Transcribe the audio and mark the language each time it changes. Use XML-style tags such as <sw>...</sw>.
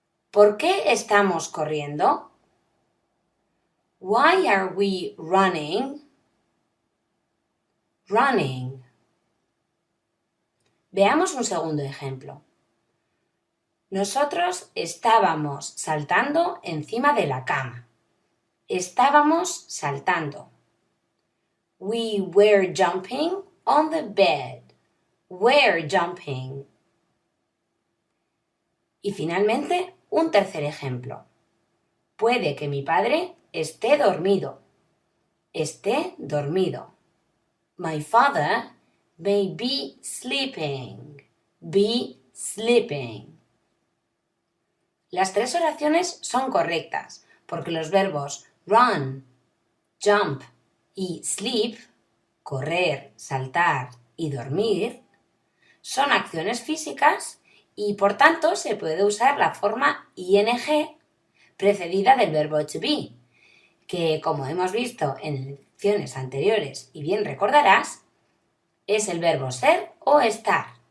<es>¿Por qué estamos corriendo?</es> <en>Why are we running? Running.</en> <es>Veamos un segundo ejemplo. Nosotros estábamos saltando encima de la cama. Estábamos saltando.</es> <en>We were jumping on the bed. Were jumping.</en> <es>Y finalmente, un tercer ejemplo. Puede que mi padre esté dormido. Esté dormido.</es> <en>My father may be sleeping. Be sleeping.</en> <es>Las tres oraciones son correctas porque los verbos run, jump y sleep, correr, saltar y dormir, son acciones físicas y por tanto se puede usar la forma ing precedida del verbo to be, que como hemos visto en lecciones anteriores y bien recordarás, es el verbo ser o estar.</es>